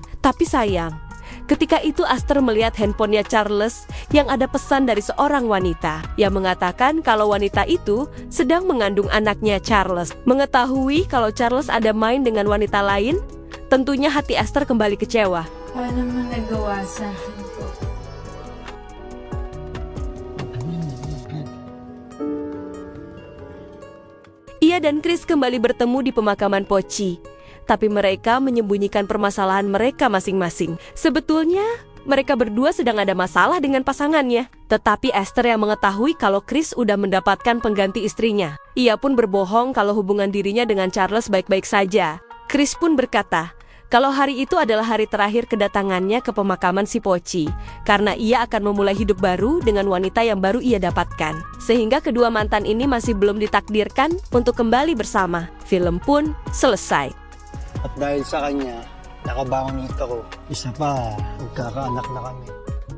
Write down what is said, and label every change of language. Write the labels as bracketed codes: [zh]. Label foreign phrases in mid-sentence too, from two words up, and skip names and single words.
[id] Tapi sayang, ketika itu Aster melihat handphonenya Charles yang ada pesan dari seorang wanita yang mengatakan kalau wanita itu sedang mengandung anaknya Charles. Mengetahui kalau Charles ada main dengan wanita lain, tentunya hati Aster kembali kecewa. [tl] Paano mo nagawa sa akin to? [id] Ia dan Chris kembali bertemu di pemakaman Pochi, tapi mereka menyembunyikan permasalahan mereka masing-masing. Sebetulnya, mereka berdua sedang ada masalah dengan pasangannya. Tetapi Aster yang mengetahui kalau Chris udah mendapatkan pengganti istrinya. Ia pun berbohong kalau hubungan dirinya dengan Charles baik-baik saja. Chris pun berkata, kalau hari itu adalah hari terakhir kedatangannya ke pemakaman si Pochi, karena ia akan memulai hidup baru dengan wanita yang baru ia dapatkan. Sehingga kedua mantan ini masih belum ditakdirkan untuk kembali bersama. Film pun selesai. [tl] At dahil sa kanya, nakabangon ulit ako. Isa pa, magkakaanak na kami.